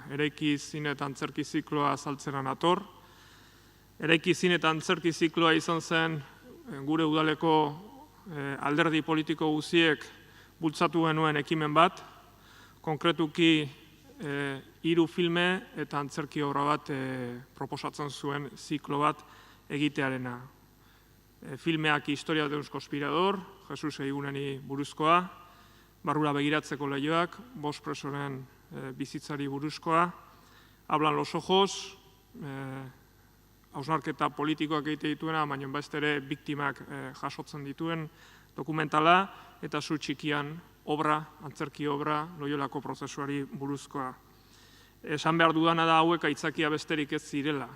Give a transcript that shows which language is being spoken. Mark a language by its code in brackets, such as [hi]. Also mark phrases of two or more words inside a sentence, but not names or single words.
[eu] Eraiki zine eta antzerki zikloa azaltzenan ator. Eraiki zine eta antzerki zikloa izan zen gure udaleko alderdi politiko guztiek bultzatu genuen ekimen bat. Konkretuki 3 filme eta antzerki obra bat proposatzen zuen ziklo bat egitearena. Filmeak Historia de un conspirador, Jesus Eguneni buruzkoa, Barrura begiratzeko leihoak, 5 presoren bizitzari buruzkoa, Hablan los ojos, hausnarketa politikoak egite dituena, baina beste ere biktimak jasotzen dituen dokumentala, eta Zu txikian obra, antzerki obra, Loiolako prozesuari buruzkoa. Esan behar dudana da hauek aitzakia besterik ez zirela.